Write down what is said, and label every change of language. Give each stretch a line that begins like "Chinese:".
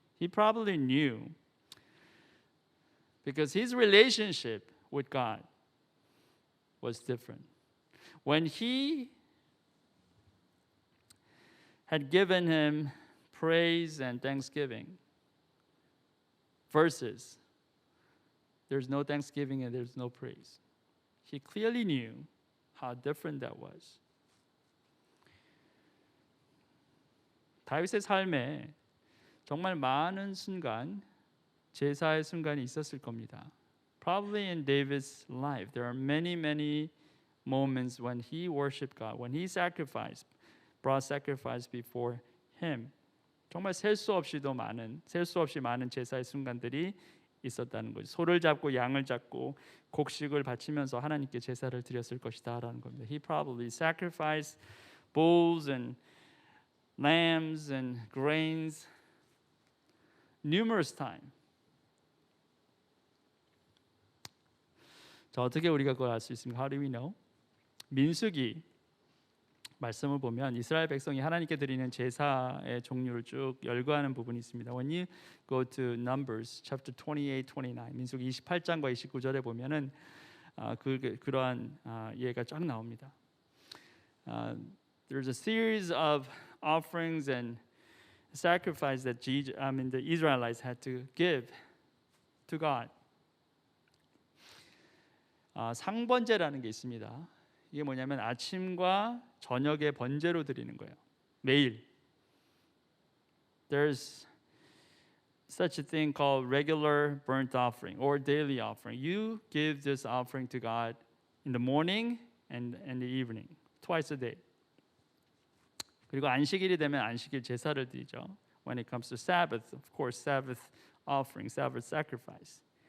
English: He probably knew because his relationship with God was different. When he had given him praise and thanksgiving versus there's no thanksgiving and there's no praise. He clearly knew how different that was.
Korean: 다윗의 삶에 정말 많은 순간 제사의 순간이 있었을 겁니다.
English: Probably in David's life there are many moments when he worshiped God, when he brought sacrifice before him.
Korean: 정말 셀 수 없이 많은 제사의 순간들이 있었다는 거죠. 소를 잡고 양을 잡고 곡식을 바치면서 하나님께 제사를 드렸을 것이다라는 겁니다.
English: He probably sacrificed bulls and lambs and grains numerous times.
Korean: 자, 어떻게 우리가 그걸 알 수 있습니까?
English: How do we know?
Korean: 민수기 말씀을 보면 이스라엘 백성이 하나님께 드리는 제사의 종류를 쭉 열거하는 부분이 있습니다.
English: When you go to Numbers chapter 28, 29,
Korean: 민수기 28장과 29절에 보면은 그러한 예가 쫙 나옵니다.
English: There's a series of offerings and sacrifice that the Israelites had to give to God.
Korean: 상번제라는 게 있습니다. 이게 뭐냐면 아침과 저녁에 번제로 드리는 거예요. 매일.
English: There's such a thing called regular burnt offering or daily offering. You give this offering to God in the morning and the evening, twice a day.
Korean: 그리고 안식일이 되면 안식일 제사를 드리죠.
English: When it comes to Sabbath, of course, Sabbath offering, Sabbath sacrifice.